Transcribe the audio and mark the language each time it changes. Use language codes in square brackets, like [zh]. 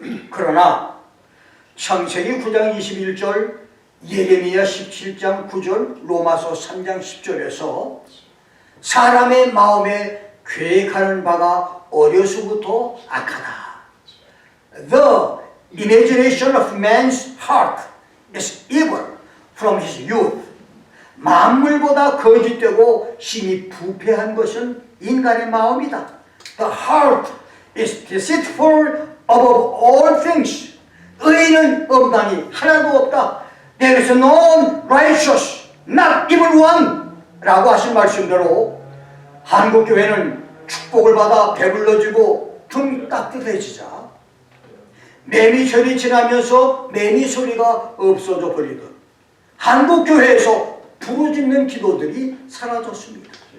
[ko] 그러나 창세기 9장 21절, 예레미야 17장 9절, 로마서 3장 10절에서 사람의 마음에 계획하는 바가 어려서부터 악하다. [en] The imagination of man's heart is evil from his youth. [ko] 만물보다 거짓되고 심히 부패한 것은 인간의 마음이다. [en] The heart is deceitful above all things. [ko] 의인은 없나니 하나도 없다. [en] There is no righteous, not even one. [ko] 라고 하신 말씀대로 한국교회는 축복을 받아 배불러지고 등 따뜻해지자 매미철이 지나면서 매미 소리가 없어져 버리듯 한국교회에서 부르짖는 기도들이 사라졌습니다.